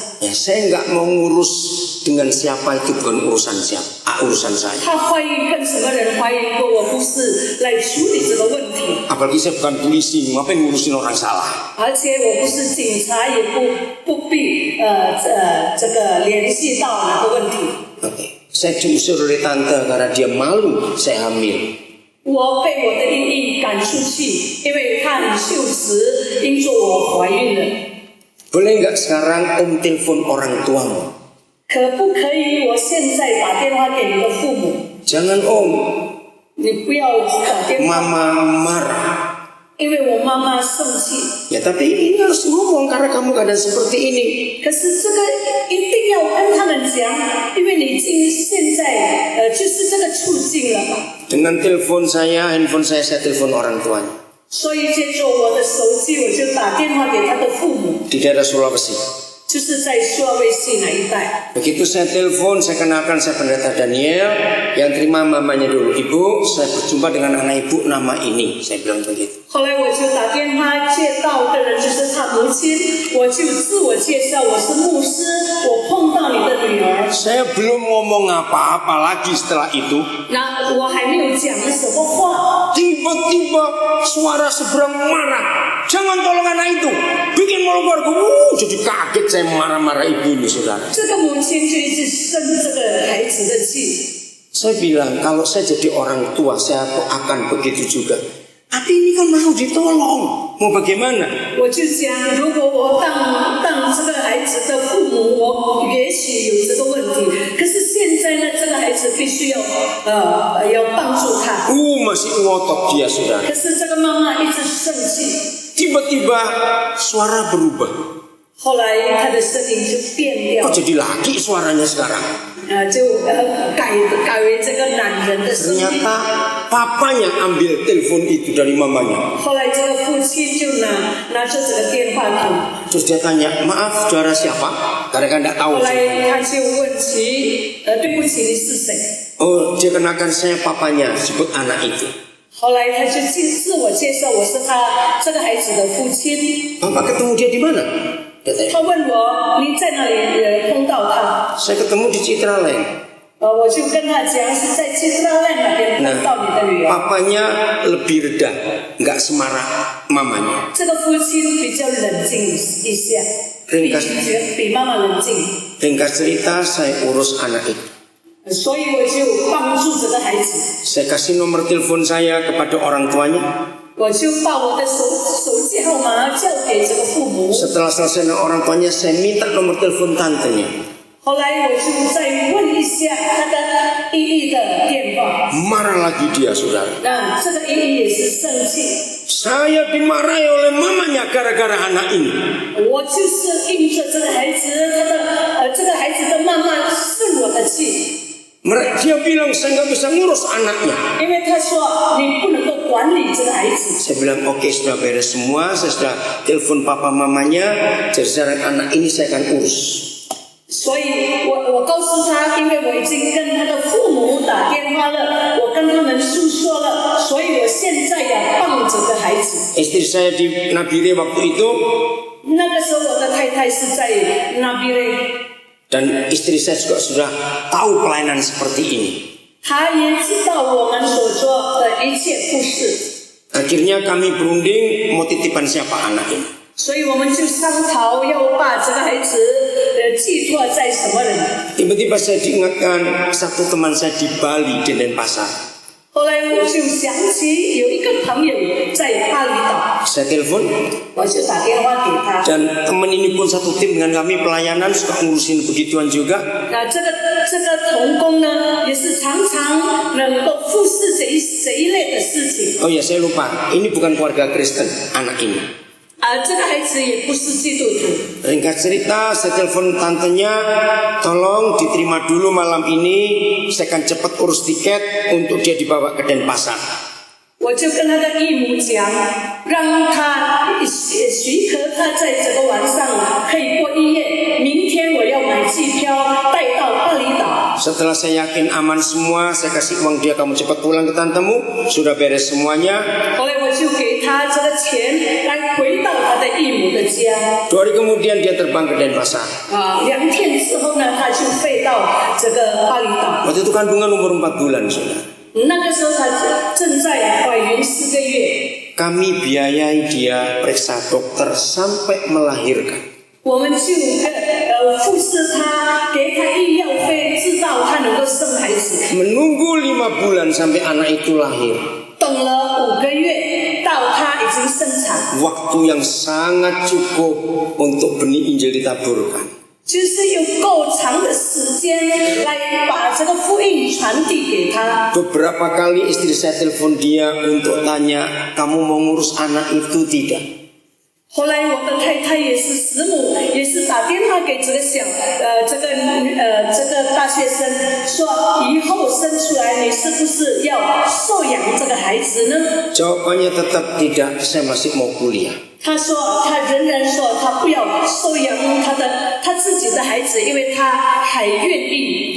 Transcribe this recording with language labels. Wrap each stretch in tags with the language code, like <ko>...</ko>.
<id>Ya, saya nggak mau ngurus dengan siapa itu, bukan urusan siapa, urusan saya.</id> <zh>她怀孕跟什么人怀孕过，我不是来处理这个问题。</zh> <id>Apalagi saya bukan polisi, ngapain ngurusin orang salah?</id> <zh>而且我不是警察，也不必这个联系到哪个问题。</zh> <id>Oke. Saya diusir oleh tante karena dia malu saya hamil.</id> <zh>我被我的弟弟赶出去，因为他很羞耻，因着我怀孕了。</zh> <id>Boleh nggak sekarang om telepon orang tuamu?</id> <zh>可不可以我现在打电话给你的父母？</zh> <id>Jangan om,</id> <zh>你不要打电话，</zh> <id>mama marah.</id> <zh>因为我妈妈生气。</zh> <id>Ya tapi ini harus ngomong karena kamu keadaan seperti ini.</id> <zh>可是这个一定要跟他们讲，因为你现在就是这个处境了嘛。</zh> <id>Dengan telepon saya, handphone saya telepon orang tuanya.</id> <zh>所以借助我的手机，我就打电话给他的父母，</zh> <id>Di daerah Sulawesi.</id> <zh>就是在苏维西那一带。</zh> <id>Begitu saya telepon, saya kenalkan saya pendeta Daniel. Yang terima mamanya dulu, ibu, saya berjumpa dengan anak ibu nama ini. Saya bilang begitu.</id> <zh>后来我就打电话接到的人就是他母亲，我就自我介绍，我是牧师，我碰到你的女儿。</zh> <id>Saya belum ngomong apa-apa lagi setelah itu.</id> <zh>那我还没有讲什么话，</zh> <id>Tiba-tiba suara seberang marah. Jangan tolong anak itu, bikin malu keluarga. Jadi kaget saya marah-marah ibu ini, saudara.</id> <zh>这个母亲就一直生这个孩子的气。</zh> <id>Saya bilang kalau saya jadi orang tua saya akan begitu juga. Tapi ini kan mau ditolong, mau bagaimana?</id> <zh>我就讲，如果我当这个孩子的父母，我也许有这个问题。可是现在呢，这个孩子必须要帮助他。</zh> <id>Masih ngotot dia, saudara.</id> <zh>可是这个妈妈一直生气。</zh> <id>Tiba-tiba suara berubah.</id> <zh>后来他的声音就变掉。</zh> <id>Kok jadi laki suaranya sekarang?</id> <zh>就改为这个男人的声音。</zh> <id>Ternyata papanya ambil telepon itu dari mamanya.</id> <zh>后来这个父亲就拿着这个电话筒。</zh> <id>Terus dia tanya, maaf saudara siapa? Karena kan tidak tahu.</id> <zh>后来他就问起，对不起，你是谁？</zh> <id>Oh, dia kenakan saya papanya, sebut anak itu.</id> <zh>后来他就自我介绍，我是他这个孩子的父亲。</zh> <id>Bapak ketemu dia di mana? Dia tanya.</id> <zh>他问我你在哪里碰到他？</zh> <id>Saya ketemu di Citraland.</id> <zh>我就跟他讲是在基督兰那边碰到你的女儿。</zh> <id>Papanya lebih reda, nggak semarah mamanya.</id> <zh>这个父亲比较冷静一下，比妈妈冷静。</zh> <id>Ringkas cerita, saya urus anak itu.</id> <zh>所以我就帮助这个孩子。</zh> <id>Saya kasih nomor telepon saya kepada orang tuanya.</id> <zh>我就把我的手机号码交给这个父母。</zh> <id>Setelah selesai dengan orang tuanya, saya minta nomor telepon tantenya.</id> <zh>后来我就再问一下他的姨姨的电话。</zh> <id>Marah lagi dia, saudara.</id> <zh>那这个姨姨也是生气。</zh> <id>Saya dimarahi oleh mamanya gara-gara anak ini.</id> <zh>我就是因着这个孩子，这个孩子的妈妈生我的气。</zh> <id>Dia bilang saya nggak bisa ngurus anaknya.</id> <zh>因为他说你不能够管理这个孩子。</zh> <id>Saya bilang oke, sudah beres semua. Saya sudah telepon papa mamanya. Jadi sekarang anak ini saya akan urus.</id> <zh>所以我告诉他，因为我已经跟他的父母打电话了，我跟他们诉说了，所以我现在要帮这个孩子。</zh> <id>Istri saya di Nabire waktu itu.</id> <zh>那个时候我的太太是在那边。</zh> <id>Dan istri saya juga sudah tahu pelayanan seperti ini.</id> <zh>他也知道我们所做的一切不是。</zh> <id>Akhirnya kami berunding mau titipan siapa anak ini.</id> <zh>所以我们就商讨要把这个孩子寄托在什么人。</zh> <id>Tiba-tiba saya diingatkan satu teman saya di Bali di Denpasar.</id> <zh>后来我就想起有一个朋友在巴厘岛，</zh> <id>Saya telepon</id> <zh>我就打电话给他。</zh> <id>dan teman ini pun satu tim dengan kami pelayanan suka ngurusin begituan juga.</id> <zh>那这个童工呢，也是常常能够服侍这一类的事情。</zh> <id>Oh ya saya lupa, ini bukan keluarga Kristen anak ini.</id> <zh>这个孩子也不是基督徒。</zh> <id>Ringkat cerita, saya telepon tantenya, tolong diterima dulu malam ini, saya akan cepat urus tiket untuk dia dibawa ke Denpasar.</id> <zh>我就跟他的义母讲，让他许可他在这个晚上可以过一夜，明天我要买机票带到巴厘岛。</zh> <id>Setelah saya yakin aman semua, saya kasih uang dia, kamu cepat pulang ke tantemu, sudah beres semuanya.</id> <zh>后来我就给他这个钱来回到他的义母的家。</zh> <id>2 hari kemudian dia terbang ke Denpasar.</id> <zh>2天之后呢，他就飞到这个巴厘岛。</zh> <id>Waktu itu kandungan umur 4 bulan, saudara.</id> <zh>那个时候他正在怀孕4个月。</zh> <id>Kami biayai dia periksa dokter sampai melahirkan.</id> <zh>我们就服侍他，给他医药费，直到他能够生孩子。</zh> <id>Menunggu 5 bulan sampai anak itu lahir.</id> <zh>等了5个月，到他已经生产。</zh> <id>Waktu yang sangat cukup untuk benih Injil ditaburkan.</id> <zh>就是有够长的时间来把这个福音传递给他。</zh> <id>Beberapa kali istri saya telepon dia untuk tanya, kamu mau ngurus anak itu tidak?</id> <zh>后来我的太太也是师母，也是打电话给这个这个大学生说，以后生出来你是不是要收养这个孩子呢？</zh> <id>Jawabannya tetap tidak, saya masih mau kuliah.</id> <zh>他说他仍然说他不要收养他自己的孩子，因为他还愿意。</zh>